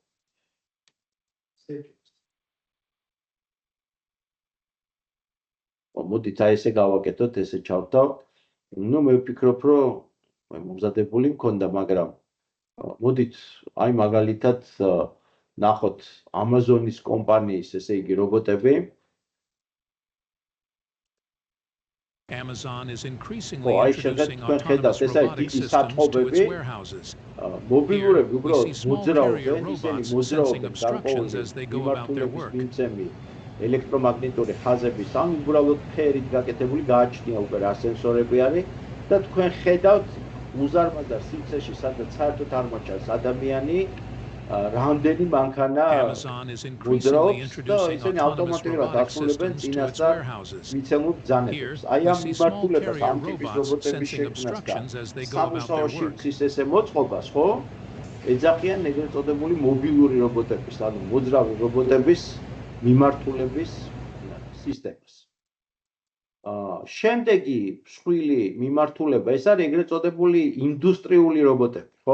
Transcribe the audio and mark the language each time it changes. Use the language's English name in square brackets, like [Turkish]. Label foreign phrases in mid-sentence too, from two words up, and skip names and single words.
[Georgian] მოდით აი ესე გავაკეთოთ, ესე ჩავთავ. ნუ მე ვფიქრობ, რომ მომზადებული მქონდა, მაგრამ მოდით აი მაგალითად ნახოთ Amazon-ის კომპანიის, ესე იგი რობოტები. [English] Amazon is increasingly introducing autonomous robotic systems to its warehouses. [Georgian] მობილურები უბრალოდ [English] Here, we see small [Georgian] მოძრაობენ, [English] carrier [Georgian] ისინი [English] robots sensing [Georgian] მოძრაობენ [English] obstructions as they go about their [Georgian] მიმართულების [English] work. [Georgian] მიმცემი ელექტრომაგნიტური ხაზების ან უბრალოდ ფერით გაკეთებული გააჩნია უკვე რა სენსორები არის და თქვენ ხედავთ უზარმაზარ სივრცეში, სადაც საერთოდ არ მოჩანს ადამიანი, რამდენი მანქანა [English] Amazon is increasingly introducing autonomous robotic systems to its warehouses. [Georgian] მიცემულ ბრძანებებს. აი [English] We [Georgian] ამ [English] see small [Georgian] მიმართულებას ამ [English] carrier [Georgian] ტიპის [English] robots [Georgian] რობოტების [English] sensing [Georgian] შექმნას და [English] obstructions as they go about their [Georgian] სამუშაოში [English] work. [Georgian] მცის ესე მოწყობას, ხო? ეძახიან ეგრეთ წოდებული მობილური რობოტების, ანუ მოძრავი რობოტების მიმართულების სისტემას. შემდეგი მსხვილი მიმართულება, ეს არის ეგრეთ წოდებული ინდუსტრიული რობოტები, ხო?